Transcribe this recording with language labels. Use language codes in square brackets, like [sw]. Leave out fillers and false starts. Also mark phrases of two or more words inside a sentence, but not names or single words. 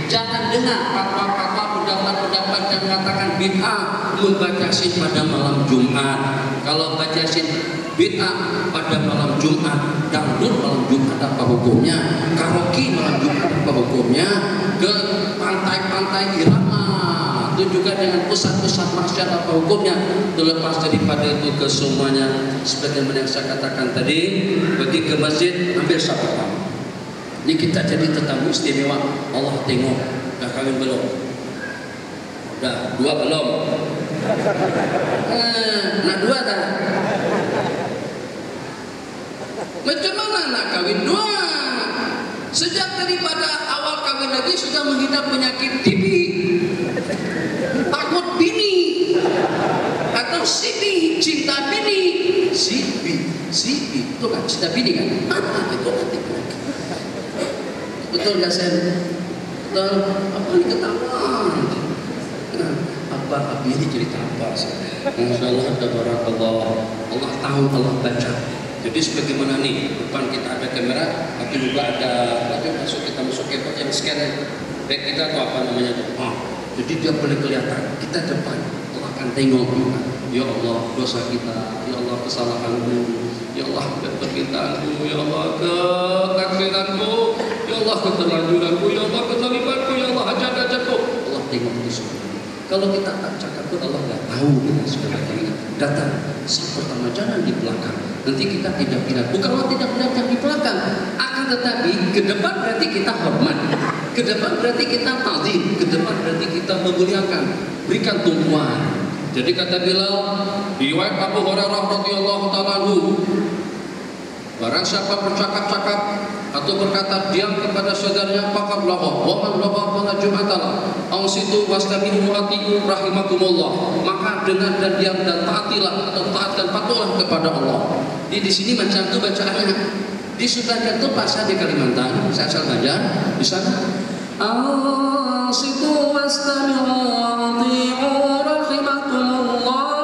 [ms] Jangan dengar fatwa-fatwa pendapat-pendapat yang mengatakan bid'ah membaca Yasin pada malam Jumat. Kalau baca Yasin bid'ah pada malam Jumat, dangdut malam Jumat apa hukumnya? Karaoke malam Jumat apa hukumnya? Ke pantai-pantai irama itu juga dengan pusat-pusat maksiat apa hukumnya? Terlepas daripada itu kesemuanya, sebagaimana yang saya katakan tadi, pergi ke masjid ambil satu pertama. Ini kita jadi tetamu istimewa. Allah tengok, dah kawin belum? Dah 2 belum? Nak 2 dah? Macam mana nak kawin 2? Sejak daripada awal kawin lagi sudah mengidap penyakit TB, takut bini, atau sibi, cinta bini. Sibi itu kan cinta bini kan? [id] Itu nanti lagi. Betul nggak Sen? Betul? [ms] Apa ini ketahuan? [id] Apa Akbar, ini cerita apa sih? [ar] ما شاء الله، تبارك الله. [id] Allah tahu, Allah baca. Jadi sebagaimana nih, depan kita ada kamera, tapi juga ada kita masuk keyboard yang [en] scan back [id] kita atau apa namanya tuh. [ms] Jadi dia boleh kelihatan, kita depan, Allah akan tengok. Ya Allah, dosa kita, ya Allah kesalahanku, ya Allah keterkitaanku, ya Allah kekafiranku, ya Allah keterlanjuranku, ya Allah kezalimanku, ya Allah hajat-hajatku. Allah tengok itu semua. Kalau kita tak cakap pun Allah nggak tahu kita sudah datang. [id] Saat pertama jangan di belakang. Nanti kita tidak bilang, bukan Allah tidak bilang di belakang, akan tetapi ke depan berarti kita hormat, ke depan berarti kita ta'zim, ke depan berarti kita memuliakan, berikan tumpuan. [ms] Jadi kata Bilal, riwayat Abu Hurairah [ar] رضي الله تعالى عنه, [ms] barang siapa bercakap-cakap atau berkata diam kepada saudaranya, [ar] فقد لغا ومن لغا فلا جمعة له. أنصتوا واستمعوا أطيعوا رحمكم الله. [ms] Maka dengar dan diam dan taatilah atau taat dan patuhlah kepada Allah. Di sini macam itu bacaannya. Di sebagian itu pasal di Kalimantan, saya asal Banjar, di sana [ar] أنصتوا واستمعوا أطيعوا رحمكم الله.